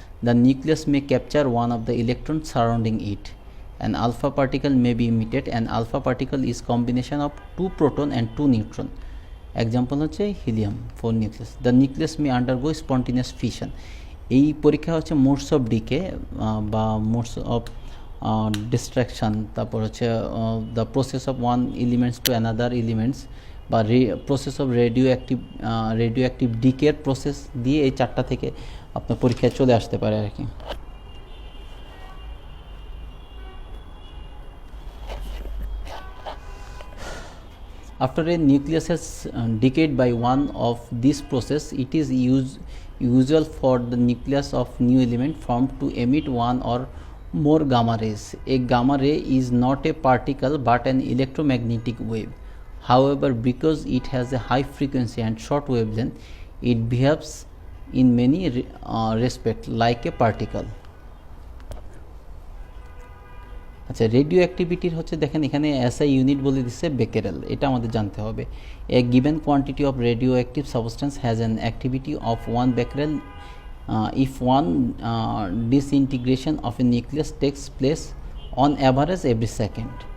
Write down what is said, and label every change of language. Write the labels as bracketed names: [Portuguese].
[English] The nucleus may capture one of the electrons surrounding it. An alpha particle may be emitted. An alpha particle is combination of 2 proton and 2 neutron. Example হচ্ছে helium 4 nucleus. The nucleus may undergo spontaneous fission. [Bangla] এই পরীক্ষা হচ্ছে modes of decay বা modes of distraction, তারপর হচ্ছে [English] the process of one elements to another elements, [Bangla] বা process of radio active ডিকের process দিয়ে এই চারটা থেকে আপনার পরীক্ষায় চলে আসতে পারে আর কি। [English] After a nucleus has decayed by one of these process, it is usual for the nucleus of new element formed to emit one or more gamma rays. A gamma ray is not a particle but an electromagnetic wave. However, because it has a high frequency and short wavelength, it behaves in many respects like a particle. [Bangla] আচ্ছা, radio অ্যাক্টিভিটির হচ্ছে দেখেন এখানে SI unit বলে দিচ্ছে Becquerel, এটা আমাদের জানতে হবে। [English] A given quantity of radioactive substance has an activity of 1 becquerel if one disintegration of a nucleus takes place on average every second.